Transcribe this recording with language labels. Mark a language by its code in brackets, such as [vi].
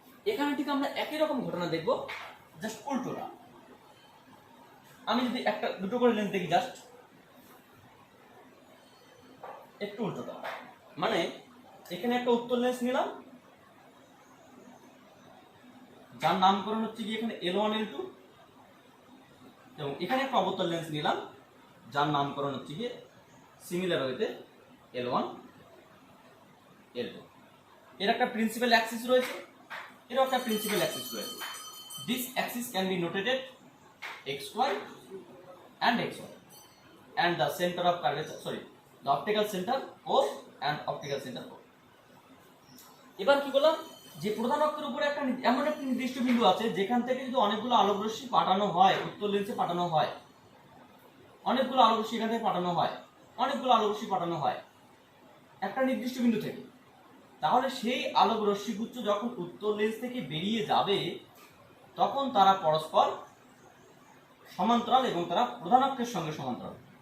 [bn] এখানে ঠিক আমরা একই রকম ঘটনা দেখবো, জাস্ট উল্টোটা। আমি যদি একটা দুটো করে লেন্স দেখি, জাস্ট একটু উল্টোটা, মানে এখানে একটা উত্তর লেন্স নিলাম যার নামকরণ হচ্ছে কি এখানে L1 L2, এবং এখানে একটা অবতল লেন্স নিলাম যার নামকরণ হচ্ছে কি সিমিলার ওয়েতে L1 L2। এর একটা প্রিন্সিপাল অ্যাক্সিস রয়েছে, এর একটা প্রিন্সিপাল অ্যাক্সিস রয়েছে। [en] This axis can be notated xy and xy and the center of curvature, sorry, the optical center O and optical center O। [bn] এবার কি বললাম, যে প্রধান অক্ষের উপরে একটা এমন একটা নির্দিষ্ট বিন্দু আছে যেখান থেকে যদি অনেকগুলো আলোক রশ্মি পাঠানো হয়, উত্তর লেন্সে পাঠানো হয়, অনেকগুলো আলোক রশ্মি এখান থেকে পাঠানো হয়, অনেকগুলো আলোক রশ্মি পাঠানো হয় একটা নির্দিষ্ট বিন্দু থেকে, তাহলে সেই আলোক রশ্মিগুচ্ছ যখন উত্তর লেন্স থেকে বেরিয়ে যাবে তখন তারা পরস্পর সমান্তরাল এবং তারা প্রধান অক্ষের সঙ্গে সমান্তরাল।